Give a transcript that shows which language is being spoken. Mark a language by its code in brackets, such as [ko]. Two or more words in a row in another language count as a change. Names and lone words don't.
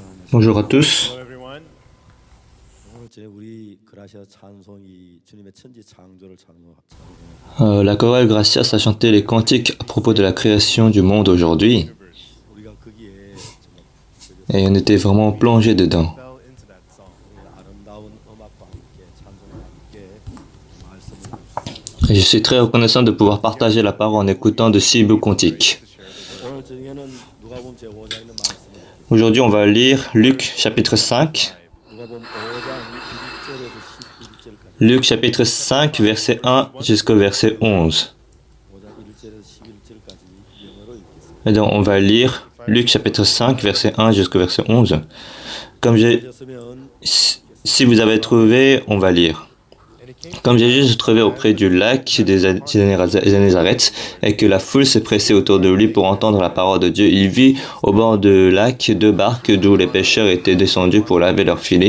[fr] Bonjour à tous. [en] Hello everyone. [ko] 오늘 우리 그라시아 찬송이 주님의 천지 창조를 찬송해요. [fr] La chorale Gracias a chanté les cantiques à propos de la création du monde aujourd'hui [ko] 우리가 거기에 [fr] et on était vraiment plongé dedans. [en] Fell into that song. [ko] 아름다운 음악과 함께 찬송과 함께 말씀을 [fr] Et je suis très reconnaissant de pouvoir partager la parole en écoutant de si beaux cantiques. [ko] 오늘 저녁에는 누가복음 제5장 있는 말씀을 [fr] Aujourd'hui, on va lire Luc chapitre 5. [ko] 누가복음 5장 1절에서 11절까지 [fr] Luc chapitre 5, verset 1 jusqu'au verset 11. [ko] 5장 1절에서 11절까지 영어로 읽겠습니다. [fr] Et donc, on va lire Luc chapitre 5, verset 1 jusqu'au verset 11. [ko] 읽었으면 [fr] Si vous avez trouvé, on va lire. Comme Jésus se trouvait auprès du lac des Génézareth et que la foule se pressait autour de lui pour entendre la parole de Dieu, il vit au bord du lac deux barques d'où les pêcheurs étaient descendus pour laver leurs filets.